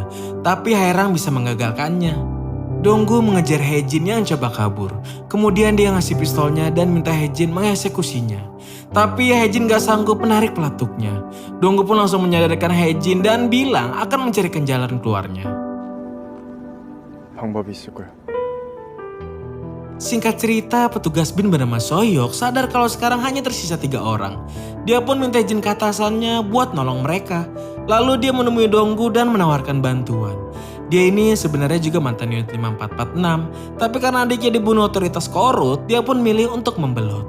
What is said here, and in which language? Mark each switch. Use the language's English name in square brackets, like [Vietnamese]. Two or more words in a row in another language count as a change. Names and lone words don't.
[Indonesian] Tapi Haerang bisa mengagalkannya. Donggu mengejar Haejin yang coba kabur. Kemudian dia ngasih pistolnya dan minta Haejin mengeksekusinya. Tapi Haejin gak sanggup menarik pelatuknya. Donggu pun langsung menyadarkan Haejin dan bilang akan mencarikan jalan keluarnya. [Korean] 방법이 있을 거야. [Indonesian] Singkat cerita, petugas bin bernama Sohyok sadar kalau sekarang hanya tersisa 3 orang. Dia pun minta izin ke atasannya buat nolong mereka. Lalu dia menemui Donggu dan menawarkan bantuan. Dia ini sebenarnya juga mantan unit 5446, tapi karena adiknya dibunuh otoritas Korut, dia pun milih untuk membelut.